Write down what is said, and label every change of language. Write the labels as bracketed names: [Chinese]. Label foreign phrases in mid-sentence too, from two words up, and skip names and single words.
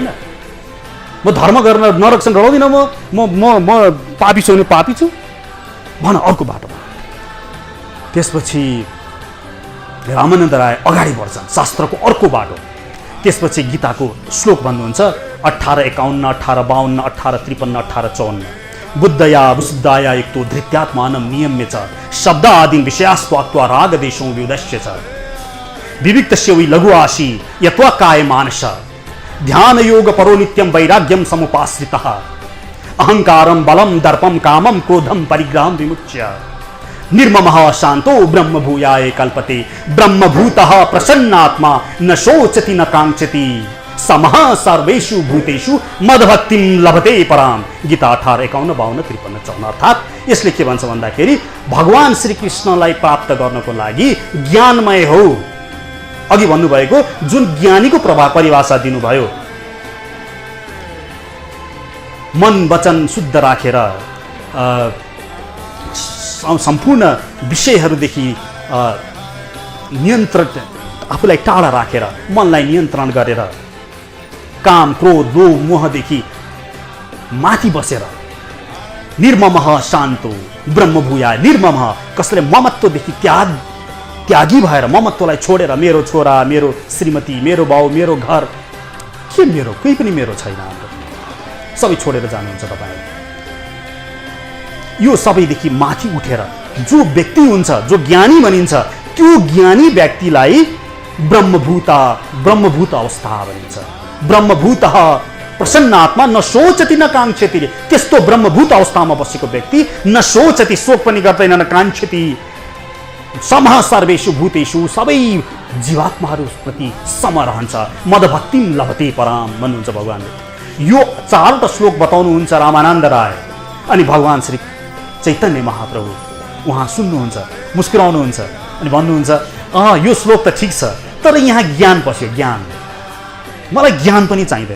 [Nepali] म धर्म गर्न नरकसँग डराउँदिनँ। म पापी छु भने पापी छु भन, अर्को बाटो। त्यसपछि रामानन्द राय अगाडि बढ्छन्, शास्त्रको अर्को बाटो। त्यसपछि गीताको श्लोक भन्नुहुन्छ 1851, 1852, 1853, 1854। [Sanskrit] बुद्धया वसुद्धाया युक्तो धृत्यात्मानं नियम्य च शब्दादीन् विषयास्त्वाक्त्वा रागदेशो व्युदश्य च विविक्तस्य वै लघु आशी यत्वा काय मानस ध्यान योग परो नित्यं वैराग्यं समुपाश्रितः अहंकारं बलं दर्पं कामं क्रोधं परिग्रहं विमुच्य निर्ममः शांतो ब्रह्मभूयाय कल्पते ब्रह्मभूतः प्रसन्नात्मा न शोचति न कांक्षति समः सर्वेषु भूतेषु मदभक्तिं लभते पराम। [Nepali] गीता 18, 51, 52, 53, 54। अर्थात् यसले के भन्छ भन्दाखेरि भगवान श्री कृष्णलाई प्राप्त गर्नको लागि ज्ञानमय हो। अघि भन्नुभएको जुन ज्ञानीको परिभाषा दिनुभयो, मन वचन शुद्ध राखेर सम्पूर्ण विषयहरूदेखि नियन्त्रण, आफूलाई टाढा राखेर मनलाई नियन्त्रण गरेर काम क्रोध लोभ मोहदेखि माथि बसेर [Sanskrit] निर्ममः शान्तो ब्रह्मभूया, [Nepali] निर्ममः कसैले ममत्वदेखि त्यागी भएर ममत्वलाई छोडेर मेरो छोरा, मेरो श्रीमती, मेरो बाउ, मेरो घर, के मेरो, केही पनि मेरो छैन, सबै छोडेर जानुहुन्छ तपाईँ। यो सबैदेखि माथि उठेर जो व्यक्ति हुन्छ, जो ज्ञानी भनिन्छ, त्यो ज्ञानी व्यक्तिलाई ब्रह्मभूत अवस्था भनिन्छ। [Sanskrit] ब्रह्मभूतः प्रसन्नात्मा न शोचति न कांक्षति। [Nepali] त्यस्तो ब्रह्मभूत अवस्थामा बसेको व्यक्ति [Sanskrit] न शोचति, [Nepali] शोक पनि गर्दैन, [Sanskrit] न कांक्षति, समः सर्वेषु भूतेषु, [Nepali] सबै जीवात्माहरूप्रति सम रहन्छ। [Sanskrit] मदभक्तिं लभते पराम भन्नुहुन्छ भगवानले। [Nepali] यो चारवटा श्लोक बताउनुहुन्छ रामानन्द राय। अनि भगवान श्री चैतन्य महाप्रभु उहाँ सुन्नुहुन्छ, मुस्कुराउनुहुन्छ अनि भन्नुहुन्छ यो श्लोक त ठिक छ, तर यहाँ ज्ञान पस्यो, ज्ञान, मलाई ज्ञान पनि चाहिँदैन।